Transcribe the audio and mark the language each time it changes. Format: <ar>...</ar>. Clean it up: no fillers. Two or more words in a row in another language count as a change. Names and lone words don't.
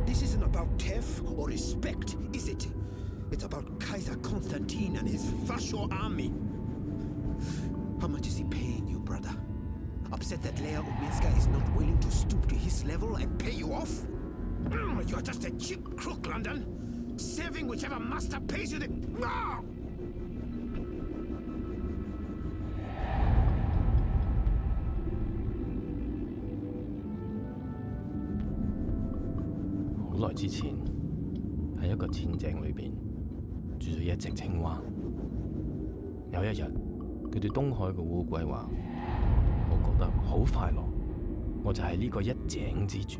<en>This isn't about Tef or respect, is it? It's about Kaiser Constantine and his Fascio army. How much is he paying you, brother? Upset that Leia Uminska is not willing to stoop to his level and pay you off? You're just a cheap crook, London. Serving whichever master pays you the... No!</en> <yue>好耐之前，喺一個淺井裏邊住咗一隻青蛙。有一日，佢對東海嘅烏龜話：我覺得好快樂，我就係呢個一井之主。</yue>